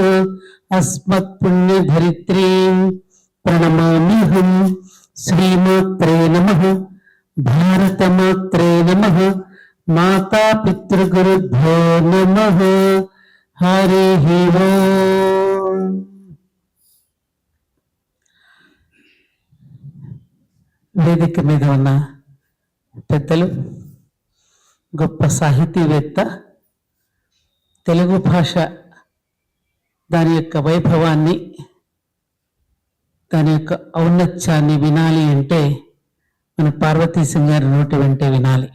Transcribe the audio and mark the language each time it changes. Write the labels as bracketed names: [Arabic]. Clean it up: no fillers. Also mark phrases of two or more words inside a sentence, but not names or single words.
[Sanskrit] अस्मत्पुण्यधरित्रीं प्रणमाम्यहं। श्रीमात्रे नमः। भारतमात्रे नमः। माता पितृगुरुभ्यो नमः। हरिः ओम्। [Telugu] వేదిక మీద ఉన్న పెద్దలు, గొప్ప సాహితీవేత్త, తెలుగు భాష దాని యొక్క వైభవాన్ని, దాని యొక్క ఔన్నత్యాన్ని వినాలి అంటే మన పార్వతీ సింగ్ గారి నోటి వెంటే వినాలి.